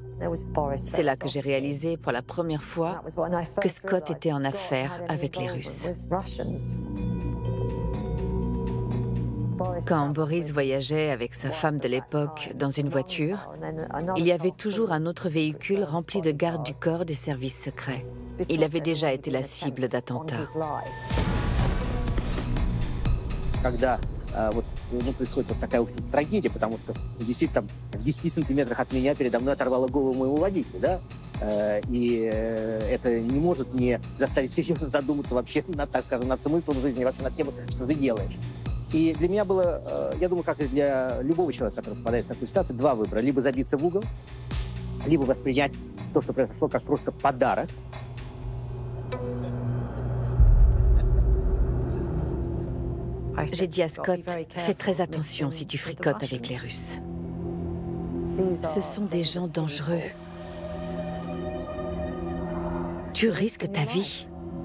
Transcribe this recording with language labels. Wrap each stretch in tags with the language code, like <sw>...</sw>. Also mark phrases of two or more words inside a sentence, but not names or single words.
<fr>C'est là que j'ai réalisé pour la première fois que Scott était en affaires avec les Russes. Quand Boris voyageait avec sa femme de l'époque dans une voiture, il y avait toujours un autre véhicule rempli de gardes du corps des services secrets. Il avait déjà été la cible d'attentats.</fr> <ru>Происходит вот такая трагедия, потому что действительно в 10 сантиметрах от меня передо мной оторвало голову моего водителя, да? И это не может не заставить серьезно задуматься вообще, так скажем, над смыслом жизни, вообще над тем, что ты делаешь. И для меня было, я думаю, как и для любого человека, который попадает в такую ситуацию, два выбора. Либо забиться в угол, либо воспринять то, что произошло, как просто подарок.</ru> <fr>J'ai dit à Scott, fais très attention si tu fricotes avec les Russes. Ce sont des gens dangereux. Tu risques ta vie.</fr>